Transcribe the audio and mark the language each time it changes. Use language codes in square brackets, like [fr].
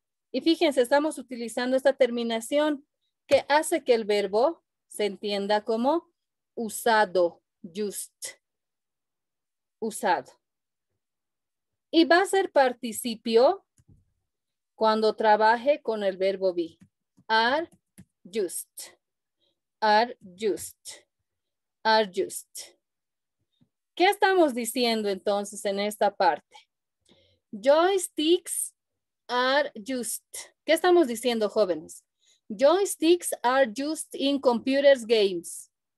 [es] Y fíjense, estamos utilizando esta terminación que hace que el verbo se entienda como usado, just, usado. Y va a ser participio cuando trabaje con el verbo be. [en] Are just, are just, are just. [es] ¿Qué estamos diciendo entonces en esta parte? [en] Joysticks are used. [es] ¿Qué estamos diciendo, jóvenes? [en] Joysticks are used in computers games.